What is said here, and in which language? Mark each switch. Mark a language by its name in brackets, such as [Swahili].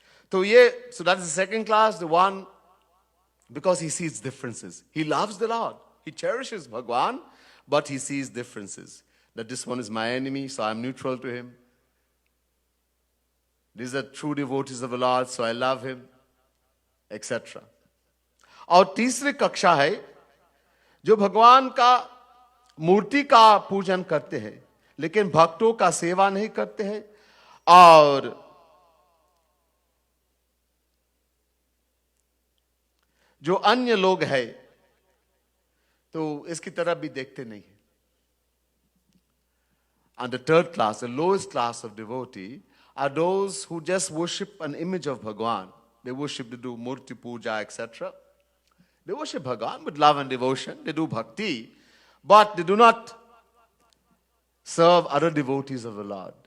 [English] So that is the second class, the one, because he sees differences. He loves the Lord. He cherishes Bhagwan, but he sees differences. That this one is my enemy, so I'm neutral to him. These are true devotees of the Lord, so I love him, etc. [Hindi] और तीसरी कक्षा है जो भगवान का मूर्ति का पूजन करते हैं लेकिन भक्तों का सेवा नहीं करते हैं और जो अन्य लोग हैं तो इसकी तरफ भी देखते नहीं है. [English] And the third class, the lowest class of devotee, are those who just worship an image of Bhagwan. They worship, they do Murti puja, etc. They worship Bhagwan with love and devotion. They do bhakti, but they do not serve other devotees of the Lord.